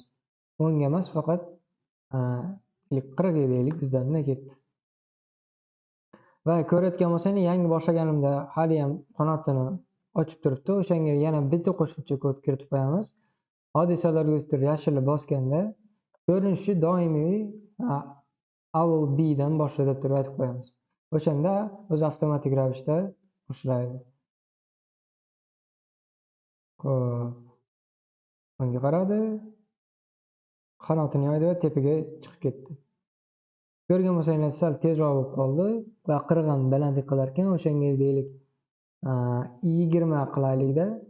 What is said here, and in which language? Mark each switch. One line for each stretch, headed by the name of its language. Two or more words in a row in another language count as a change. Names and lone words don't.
Uzbek: O'ngga emas, faqat 40 deylik, bizdan nima ketdi. Va ko'rayotgan bo'lsangiz, yangi boshlaganimda hali ham qanotini ochib turibdi. O'shanga yana bitta qo'shimcha kod kiritib qo'yamiz. Hodisalarga o'tib yashilni bosganda ko'rinishi doimiy
English: I will be
Uzbek: dan boshlaydi deb aytib qo'yamiz. O'shanda o'zi avtomatik ravishda boshlaydi. O'ngga qaradi. Qanotini yoydi va tepaga chiqib ketdi. Ko'rgan bo'lsangiz, sal tezroq bo'lib qoldi va qirg'in balandlik qilar ekan, o'shanga deylik 20 qilaylik-da.